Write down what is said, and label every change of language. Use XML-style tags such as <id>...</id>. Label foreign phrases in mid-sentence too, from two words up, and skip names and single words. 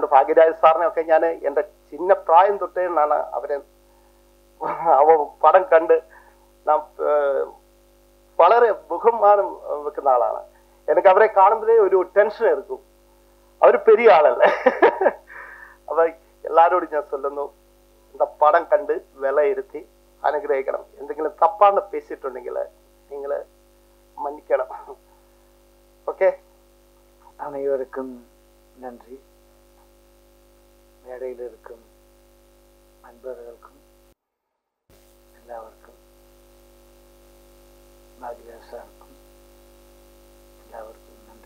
<ml>ഭാഗ്യരാജ് സാറിനെയൊക്കെ ഞാൻ എൻ്റെ ചിന്ന പ്രായം തൊട്ടേന്നാണ് അവരെ പടം കണ്ട് നാം വളരെ ബഹുമാനം വെക്കുന്ന ആളാണ്. എനിക്ക് അവരെ കാണുമ്പോഴേ ഒരു ടെൻഷൻ എടുക്കും. അവർ പെരിയ ആളല്ലേ. അപ്പൊ എല്ലാവരോടും ഞാൻ ചൊല്ലുന്നു, இந்த പടം കണ്ട് വിലയിരുത്തി അനുഗ്രഹിക്കണം. എന്തെങ്കിലും തപ്പാന്ന് പേശിയിട്ടുണ്ടെങ്കിൽ നിങ്ങൾ மன்னிக்கணும்.</ml> <ta>ஓகே, அனைவருக்கும் நன்றி. மேடையில் இருக்கும் நண்பர்களுக்கும் எல்லாருக்கும், பாக்யராஜ் சாருக்கும் எல்லாருக்கும் நன்றி.</ta>